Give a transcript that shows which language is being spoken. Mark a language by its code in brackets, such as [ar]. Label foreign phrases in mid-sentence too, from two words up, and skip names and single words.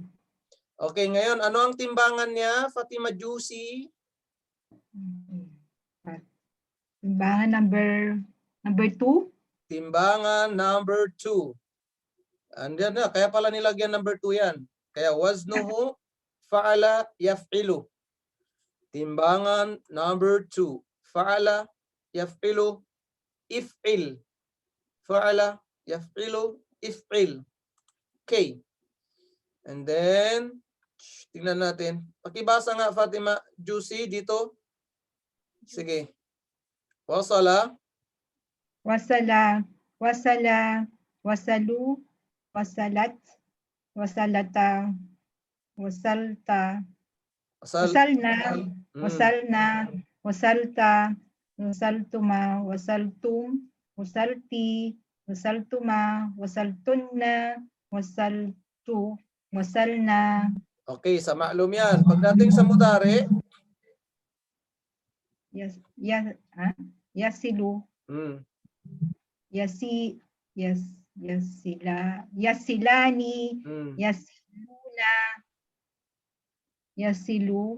[tl] Okay, ngayon, ano ang timbangan niya, Fatima Juicy? Timbangan number 2. Timbangan number 2. Andiyan na, kaya pala nilagyan number 2 yan. [ar] Kaya وزنه فعل يفعل. [tl] Timbangan number 2. [ar] فعل يفعل افعل. فعل يفعل افعل. [en] Okay. And then, [tl] tingnan natin. Pakibasa nga Fatima Juicy dito. Sige. [ar] Wasala. وصل وصلوا. وصلت وصلتا وصلت. وصلن وصلن وصلت. وصلتما وصلتم وصلت. وصلتما وصلتن وصلت. Wasalna. [tl] Okay, sa ma'lum yan. Pagdating sa mudari, [ar] Yasilu. Yasilani. يصلون يصل.